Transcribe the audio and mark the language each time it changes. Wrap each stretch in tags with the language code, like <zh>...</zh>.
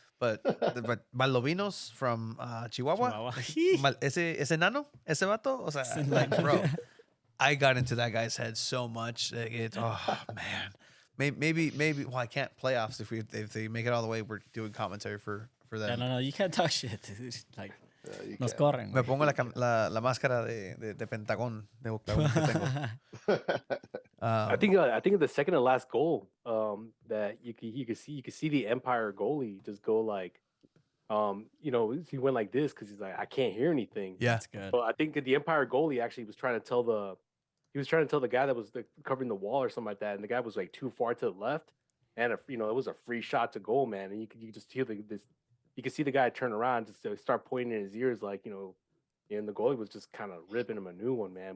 <en>But Maldovinos from Chihuahua, ese nano, ese vato, o sea, like, bro, I got into that guy's head so much. Oh man, maybe. Well, I can't playoffs if they make it all the way. We're doing commentary for them. No, you can't talk shit, dude.</en> <es>Like, nos corren. Me pongo la máscara de Pentagón de octagón que tengo.</es> <en>I think the second to last goal, that you could see the Empire goalie just go like, he went like this because he's like, I can't hear anything. Yeah, that's good. But I think the Empire goalie actually was trying to tell the guy that was covering the wall or something like that, and the guy was like too far to the left, and it was a free shot to goal, man, and you could just hear you could see the guy turn around just start pointing in his ears like, and the goalie was just kind of ripping him a new one, man.</en>